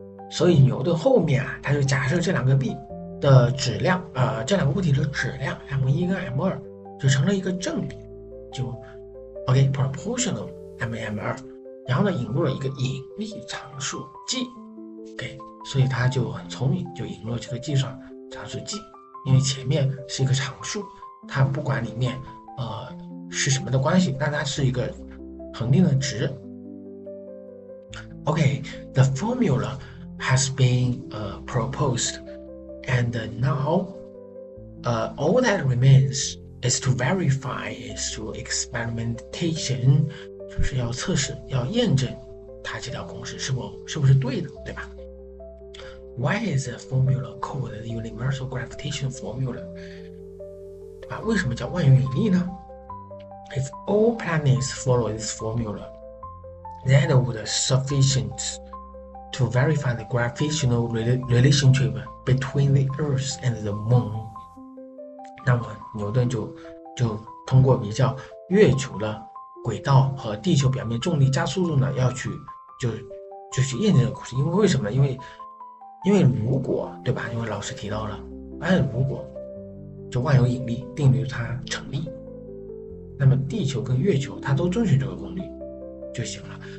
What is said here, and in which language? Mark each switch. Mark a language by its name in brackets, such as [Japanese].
[Chinese] 所以牛顿后面他就假设这两个 B 的质量，这两个物体的质量 m1 跟 m2 就成了一个正比，就 OK proportional m2， 然后呢引入了一个引力常数 G， OK， 所以他就很聪明，就引入了这个计算常数 G， 因为前面是一个常数，它不管里面是什么的关系，但它是一个恒定的值。 [English] Okay, the formula has been proposed, and now all that remains is to verify it through experimentation， [Chinese] 就是要测试，要验证它这条公式是不是对的，对吧？ [English] Why is the formula called the universal gravitation formula？ [Chinese] 对吧？为什么叫万有引力呢？ [English] If all planets follow this formula, that would sufficient to verify the gravitational relationship between the Earth and the Moon. [Chinese] 那么牛顿就通过比较月球的轨道和地球表面重力加速度呢，要去就去验证这个故事。因为为什么呢？因为如果，对吧？因为老师提到了，如果就万有引力定律它成立，那么地球跟月球它都遵循这个公律就行了。